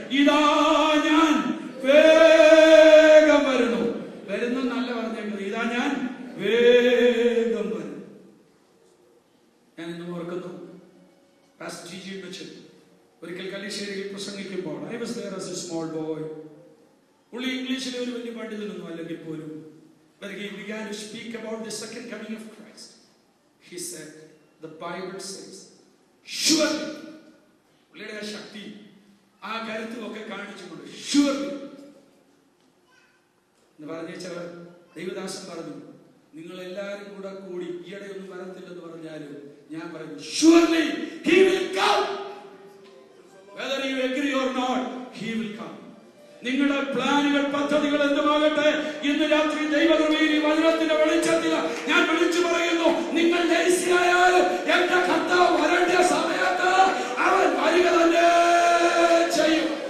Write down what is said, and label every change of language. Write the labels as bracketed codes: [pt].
[ml] ഇതാ ഞാൻ വേഗം വരുന്നു. വരുന്നല്ല പറഞ്ഞേക്കുന്നത്, ഇതാ ഞാൻ വേഗം വരും. ഞാൻ ഇന്ന് ഓർക്കുന്നു, പാസ്റ്റർ ജിജി വെച്ച് ഒരിക്കൽ കല്ലിശ്ശേരിയിൽ പ്രസംഗിക്കുമ്പോൾ, [en] I was there as a small boy. [ml] പുള്ളി ഇംഗ്ലീഷിലെ ഒരു വലിയ പണ്ഡിതനൊന്നും അല്ലെങ്കിൽ പോലും, [en] when he began to speak about the second coming of Christ, he said, the Bible says, surely, [ml] പുള്ളിയുടെ ശക്തി ആ കരുത്തും ഒക്കെ കാണിച്ചുകൊണ്ട് [en] surely [ml] എന്ന് പറഞ്ഞേച്ചവർ ദൈവദാസൻ പറഞ്ഞു, നിങ്ങൾ എല്ലാവരും കൂടി ഈയിടെ ഒന്നും വരത്തില്ലെന്ന് പറഞ്ഞാലും ഞാൻ പറഞ്ഞു, [en] surely he will come, whether you agree or not, he will come. [ml] നിങ്ങളുടെ പ്ലാനുകൾ പദ്ധതികൾ എന്തുമാകട്ടെ, ഇന്ന് രാത്രി ദൈവകൃപയിൽ ഈ വചനത്തിന്റെ വെളിച്ചത്തിൽ ഞാൻ വിളിച്ചു പറയുന്നു, നിങ്ങൾ ലേസിയായാലും എന്റെ കർത്താവ് വരേണ്ട സമയത്ത് അവൻ വരിക തന്നെ ചെയ്യും.